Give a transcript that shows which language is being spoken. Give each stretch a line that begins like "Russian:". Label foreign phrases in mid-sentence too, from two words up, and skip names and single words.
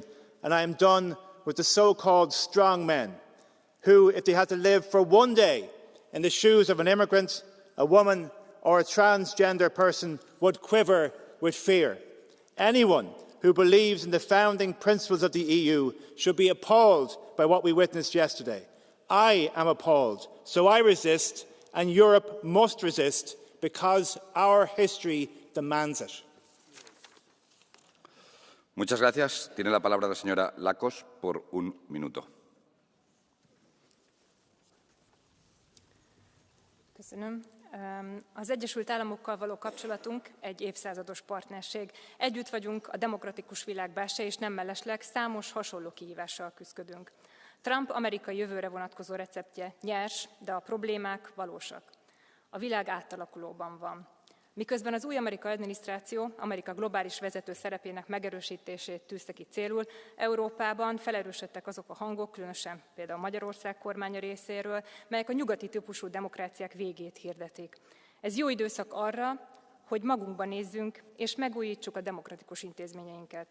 English: And I am done with the so-called strong men who, if they had to live for one day in the shoes of an immigrant, a woman or a transgender person, would quiver with fear. Anyone who believes in the founding principles of the EU should be appalled by what we witnessed yesterday. I am appalled, so I resist, and Europe must resist, because our history demands it.
Spanish: Muchas gracias. Tiene la palabra la señora Lakos por un minuto.
Hungarian: Köszönöm. Az Egyesült Államokkal való kapcsolatunk egy évszázados partnerség. Együtt vagyunk a demokratikus világ belső, és nem mellesleg számos hasonló kihívással küzdködünk. Trump amerikai jövőre vonatkozó receptje nyers, de a problémák valósak. A világ átalakulóban van. Miközben az új amerikai adminisztráció Amerika globális vezető szerepének megerősítését tűzte ki célul, Európában felerősödtek azok a hangok, különösen például Magyarország kormánya részéről, melyek a nyugati típusú demokráciák végét hirdetik. Ez jó időszak arra, hogy magunkba nézzünk és megújítsuk a demokratikus intézményeinket.